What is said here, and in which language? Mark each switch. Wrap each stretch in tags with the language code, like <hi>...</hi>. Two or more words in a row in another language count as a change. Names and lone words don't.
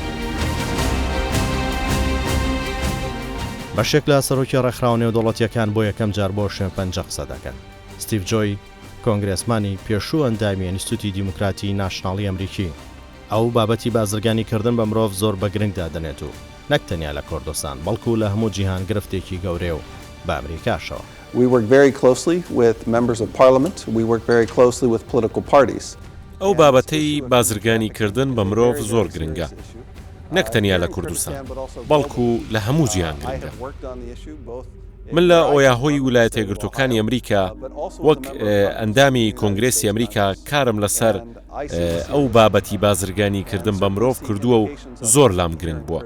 <ckb>بەشێک لە سەرۆکی ڕێکخراوە نێودەوڵەتیەکان بۆ یەکەم جار بۆ شوێن پەنجە قسە دەکەن. ستیڤ جۆی، کۆنگرێسمانی پێشوو ئەندامی ئینستیتوتی دیموکراتی ناشناڵی ئەمریکی، ئەو بابەتی بازرگانیکردن بە مرۆڤ زۆر بە گرنگدا دەنێت و نەک تەنیا لە کوردستان بەڵکو لە هەموو جیهان گرفتێکی گەورەیە و بە ئەمریکاشەوە.</ckb> <en>We work very closely with members of parliament. We work very closely with political parties.</en> <ckb>ئەو بابەتەی بازرگانیکردن بە مرۆڤ زۆر گرنگە. نەک تەنیا لە کوردستان بەڵکو لە هەموو جیهان گرنگە. من لە ئۆیاهۆی ویلایەتە یەکگرتووەکانی ئەمریکا وەک ئەندامی کۆنگرێسی ئەمریکا کارم لەسەر ئەو بابەتی بازرگانیکردن بە مرۆڤ کردووە و زۆر لام گرنگ بووە.</ckb>